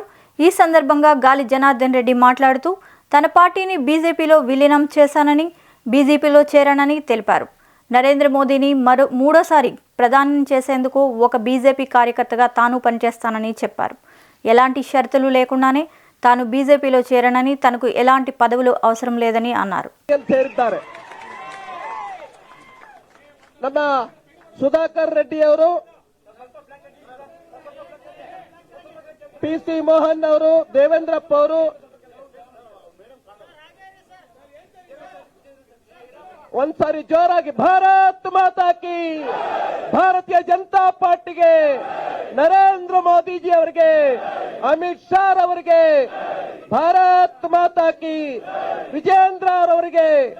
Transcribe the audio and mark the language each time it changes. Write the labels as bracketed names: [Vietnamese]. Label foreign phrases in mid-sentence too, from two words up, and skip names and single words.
[Telugu] ఈ సందర్భంగా గాలి జనార్దన్ రెడ్డి మాట్లాడుతూ తన పార్టీని బీజేపీలో విలీనం చేశానని, బీజేపీలో చేరానని తెలిపారు. నరేంద్ర మోదీని మూడోసారి ప్రధాని చేసేందుకు ఒక బీజేపీ కార్యకర్తగా తాను పనిచేస్తానని చెప్పారు. ఎలాంటి షరతులు లేకుండానే తాను బీజేపీలో చేరనని, తనకు ఎలాంటి పదవులు అవసరం లేదని అన్నారు. [Kannada] ನಮ್ಮ ಸುಧಾಕರ್ ರೆಡ್ಡಿ ಅವರು, ಪಿಸಿ ಮೋಹನ್ ಅವರು, ದೇವೇಂದ್ರಪ್ಪ ಅವರು, ಒಂದ್ಸಾರಿ ಜೋರಾಗಿ [Hindi] भारत माता की, [Kannada] ಭಾರತೀಯ ಜನತಾ ಪಾರ್ಟಿಗೆ, ನರೇಂದ್ರ ಮೋದಿಜಿ ಅವರಿಗೆ, ಅಮಿತ್ ಶಾ ಅವರಿಗೆ, [Hindi] भारत माता की, [Kannada] ವಿಜೇಂದ್ರ ಅವರಿಗೆ,